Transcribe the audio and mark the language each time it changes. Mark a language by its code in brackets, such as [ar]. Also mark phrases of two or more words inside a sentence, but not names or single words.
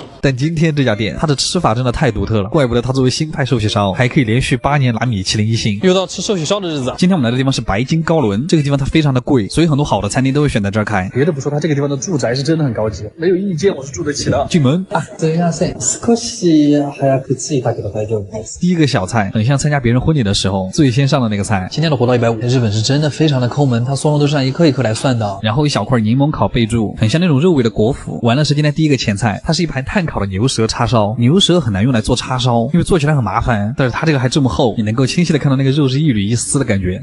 [zh] 但今天这家店它的吃法真的太独特了，怪不得它作为新派寿喜烧还可以连续8年拿米其林1星。又到吃寿喜烧的日子，今天我们来的地方是白金高轮，这个地方它非常的贵，所以很多好的餐厅都会选在这儿开。别的不说，它这个地方的住宅是真的很高级，没有一间我是住得起的。进门啊， [ja] すみません。少し早く着いたけど大丈夫です。 [zh] 第一个小菜很像参加别人婚礼的时候最先上的那个菜，今天的活到150。日本是真的非常的抠门，它松茸都是按一颗一颗来算的。然后一小块柠檬烤贝柱，很像那种肉味的果脯。完了是今天第一个前菜，它是一盘炭烤的牛舌叉烧。牛舌很难用来做叉烧，因为做起来很麻烦，但是它这个还这么厚，你能够清晰的看到那个肉是一缕一丝的感觉。